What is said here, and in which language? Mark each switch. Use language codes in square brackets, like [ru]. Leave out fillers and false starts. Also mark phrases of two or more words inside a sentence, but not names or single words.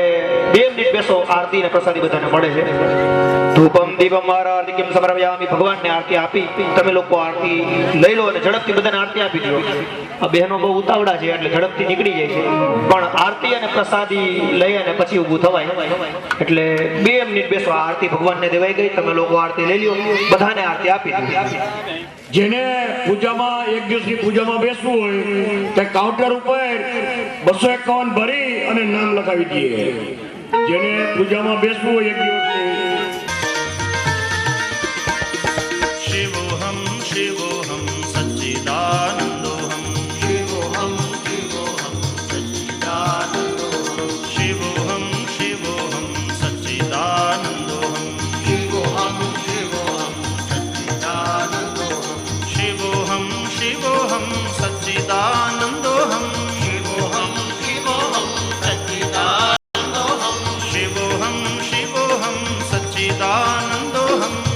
[gu] 2 મિનિટ બેસો આરતી ને પ્રસાદી બધાને મળે છે [sa] ધૂપમ દીપમ આરતીમ સમર્પયામિ [gu] ભગવાનને આરતી આપી તમે લોકો આરતી લઈ લો અને ઝડપથી બધાને આરતી આપી દો આ બહેનો બહુ ઉતાવળા છે એટલે ઝડપથી નીકળી જાય છે પણ આરતી અને પ્રસાદી લઈ અને પછી ઊભું થવાય એટલે 2 મિનિટ બેસો આરતી ભગવાનને દેવાઈ ગઈ તમે લોકો આરતી લઈ લ્યો બધાને આરતી આપી દો જેને પૂજામાં એક દિવસની પૂજામાં બેસવું હોય તે કાઉન્ટર ઉપર 251 ભરી અને નામ લખાવી દઈએ જેને પૂજામાં બેસવું હોય એક દિવસની [sa] शिवोऽहं शिवोऽहं सच्चिदानन्दोऽहं शिवोऽहं शिवोऽहं सच्चिदानन्दोऽहं शिवोऽहं शिवोऽहं सच्चिदानन्दोऽहं शिवोऽहं शिवोऽहं सच्चिदानन्दोऽहं शिवोऽहं शिवोऽहं सच्चिदानन्दोऽहं शिवोऽहं शिवोऽहं सच्चिदानन्दोऽहं शिवोऽहं शिवोऽहं सच्चिदानन्दोऽहं